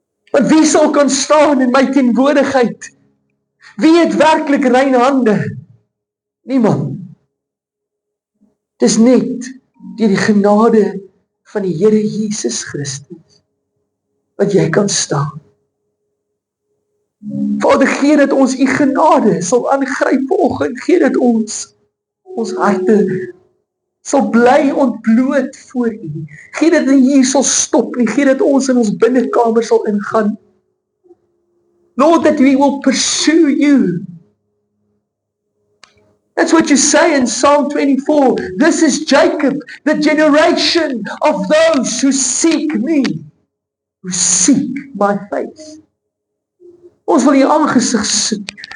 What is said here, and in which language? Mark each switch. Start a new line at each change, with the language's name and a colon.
Afrikaans: Want wie sal kan staan in my teenwoordigheid? Wie het werklik rein hande? Niemand. Dis net deur die genade van die Here Jesus Christus wat jy kan staan. Vader, gee dat ons u genade sal aangryp vanoggend, gee dat ons harte sal bly ontbloot voor u. Gee dat nie hier sal stop nie, gee dat ons in ons binnekamer sal ingaan.
English: Lord, that we will pursue you. That's what you say in Psalm 24. This is Jacob, the generation of those who seek me, who seek my face.
Afrikaans: Ons wil die aangesig soek.